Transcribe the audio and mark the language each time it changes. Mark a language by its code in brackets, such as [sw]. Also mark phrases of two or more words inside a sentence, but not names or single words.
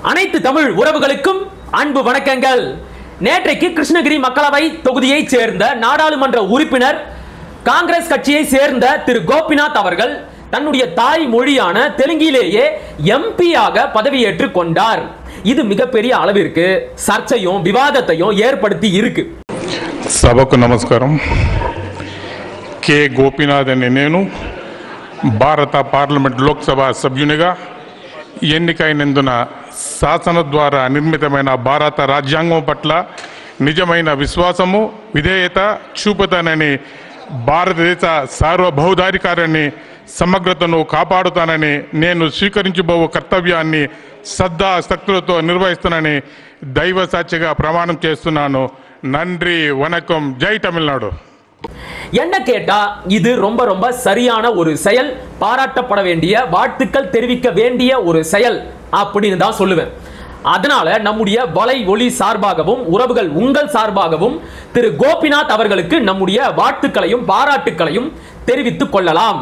[ta] அனைத்து தமிழ் உறவுகளுக்கும் அன்பு வணக்கங்கள். நேற்றைக்கு கிருஷ்ணகிரி மக்களவை தொகுதியை சேர்ந்த நாடாளுமன்ற உறுப்பினர் காங்கிரஸ் கட்சியை சேர்ந்த திரு கோபிநாத் அவர்கள் தன்னுடைய தாய் மொழியான தெலுங்கிலேயே எம்பியாக பதவியேற்றுக் கொண்டார். இது மிகப்பெரிய அளவிற்கு சர்ச்சையும் விவாதத்தையும் ஏற்படுத்தி இருக்கு. [te] సభకు నమస్కారం. కె గోపీనాథ్ అనే నేను భారత పార్లమెంట్ లోక్సభ సభ్యునిగా ఎన్నికైనందున శాసన ద్వారా నిర్మితమైన భారత రాజ్యాంగం పట్ల నిజమైన విశ్వాసము విధేయత చూపుతానని, భారతదేశ సార్వభౌమాధికారాన్ని సమగ్రతను కాపాడుతానని, నేను స్వీకరించబో కర్తవ్యాన్ని శ్రద్ధాశక్తులతో నిర్వహిస్తానని దైవ సాక్షిగా ప్రమాణం చేస్తున్నాను. [ta] நன்றி, வணக்கம். ஜெய் தமிழ்நாடு. என்ன கேட்டா இது ரொம்ப ரொம்ப சரியான ஒரு செயல், பாராட்டப்பட வேண்டிய, வாழ்த்துக்கள் தெரிவிக்க வேண்டிய ஒரு செயல் அப்படின்னு தான் சொல்லுவேன். அதனால நம்முடைய வலை ஒளி சார்பாகவும் உறவுகள் உங்கள் சார்பாகவும் திரு கோபிநாத் அவர்களுக்கு நம்முடைய வாழ்த்துக்களையும் பாராட்டுக்களையும் தெரிவித்துக் கொள்ளலாம்.